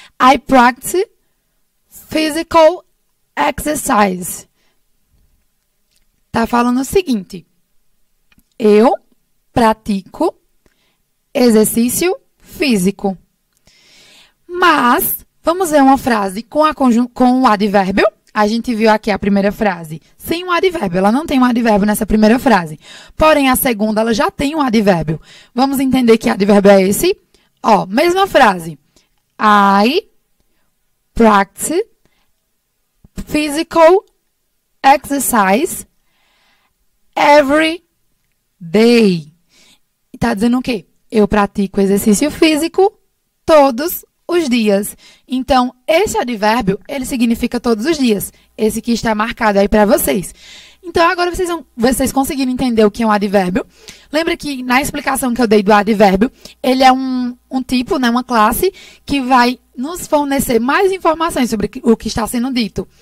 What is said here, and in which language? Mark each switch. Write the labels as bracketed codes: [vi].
[en] I practice physical exercise. [pt] Tá falando o seguinte. Eu pratico exercício físico. Mas, vamos ver uma frase com o advérbio. A gente viu aqui a primeira frase sem um advérbio. Ela não tem um advérbio nessa primeira frase. Porém, a segunda, ela já tem um advérbio. Vamos entender que advérbio é esse? Ó, mesma frase. [en] I practice physical exercise every day. [pt] E tá dizendo o quê? Eu pratico exercício físico todos os dias. Então, esse advérbio, ele significa todos os dias. Esse que está marcado aí para vocês. Então, agora vocês conseguiram entender o que é um advérbio. Lembra que na explicação que eu dei do advérbio, ele é um tipo, né, uma classe, que vai nos fornecer mais informações sobre o que está sendo dito.